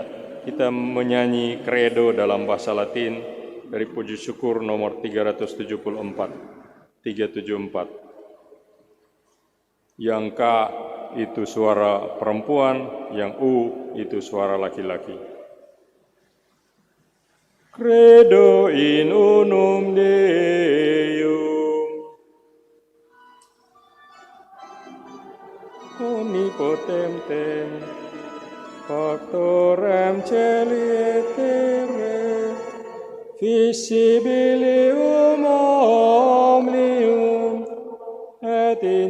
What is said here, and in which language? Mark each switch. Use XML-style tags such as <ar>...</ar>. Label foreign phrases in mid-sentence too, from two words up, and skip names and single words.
<id>Kita menyanyi credo dalam bahasa Latin dari puji syukur nomor 374. Yang K itu suara perempuan, yang U itu suara laki-laki.</id> <la>Credo in unum Deum, omnipotentem, Factorem Caeli et Terrae, visibilium omnium et</la>